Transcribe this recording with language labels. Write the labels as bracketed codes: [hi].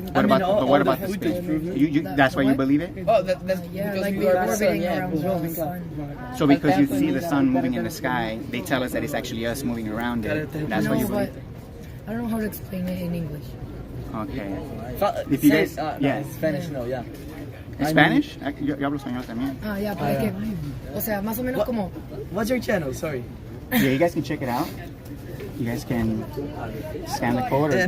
[en] What about the spin? That's why you believe it? Oh, that's because we are orbiting around the sun. So because you see the sun moving in the sky, they tell us that it's actually us moving around it. That's why you believe it. I don't know how to explain it in English. Okay. If you guys, yeah. Spanish, no, yeah. [es] ¿En Spanish? Yo hablo español también. Ya, pero es que, o sea, más o menos como... [en] What's your channel? Sorry. Yeah, you guys can check it out. You guys can scan the code or give